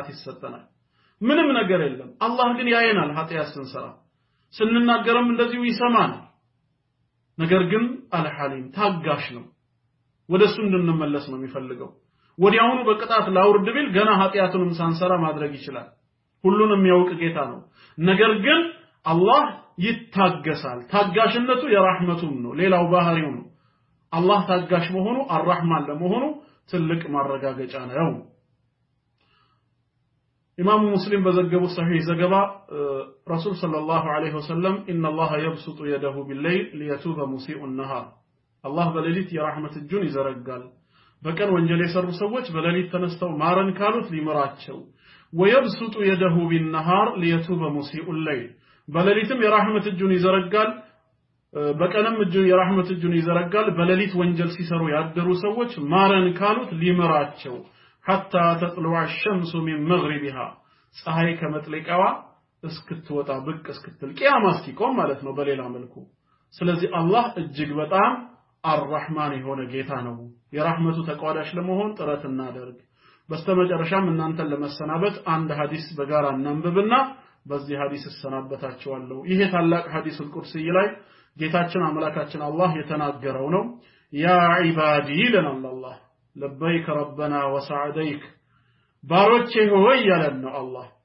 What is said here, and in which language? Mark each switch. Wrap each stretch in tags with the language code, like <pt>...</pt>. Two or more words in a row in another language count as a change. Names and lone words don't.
<am>ይሰጠናል ምንም ነገር የለም አላህ ግን ያየናል ኃጢአት ስንሰራ ስንናገርም እንደዚሁ ይሰማናል ነገር ግን አልሐሊም ታጋሽ ነው ወደሱ እንድንመለስ ነው የሚፈልገው ወዲያውኑ በቅጣት ላውርድ ቢል ገና ኃጢአቱንም ሳንሰራ ማድረግ ይችላል ሁሉንም የሚያውቅ ጌታ ነው ነገር ግን አላህ ይታገሳል ታጋሽነቱ የራህመቱም ነው ሌላው ባህሪው ነው አላህ ታጋሽ መሆኑ አርራህማን ለመሆኑ ትልቅ ማረጋገጫ ነው ኢማሙ ሙስሊም በዘገቡ ሰሂህ ዘገባ</am> <ar>رسول صلى الله عليه وسلم</ar> <am>ኢነላህ</am> <ar>يبسط يده بالليل ليتوب مسيء النهار</ar> <am>አላህ በሌሊት የራህመት እጁን ይዘረጋል በቀን ወንጀል የሰሩ ሰዎች በሌሊት ተነስተው ማረን ካሉት ሊምራቸው</am> <ar>ويبسط يده بالنهار ليتوب مسيء الليل</ar> <am>በሌሊትም የራህመት እጁን ይዘረጋል በቀንም የራህመት እጁን ይዘረጋል በሌሊት ወንጀል ሲሰሩ ያደሩ ሰዎች ማረን ካሉት ሊምራቸው</am> <ar>حتى تطلع الشمس من مغربها</ar> <am>ፀሐይ ከመጥለቂያዋ እስክትወጣ ብቅ እስክትል ቂያማ እስኪቆም ማለት ነው በሌላ መልኩ ስለዚህ አላህ እጅግ በጣም አርራህማን የሆነ ጌታ ነው የራህመቱ ተቋዳሽ ለመሆን ጥረት እናደርግ በስተመጨረሻም እናንተን ለመሰናበት አንድ ሐዲስ በጋራ እናንብብና በዚህ ሐዲስ እሰናበታችኋለሁ። ይሄ ታላቅ ሐዲሱል ቁድሲ ላይ ጌታችን አምላካችን አላህ የተናገረው ነው።</am> <ar>يا عبادي لنا الله لبيك ربنا وسعديك</ar> <am>ባሮቼ ሆይ ያለን ነው አላህ</am>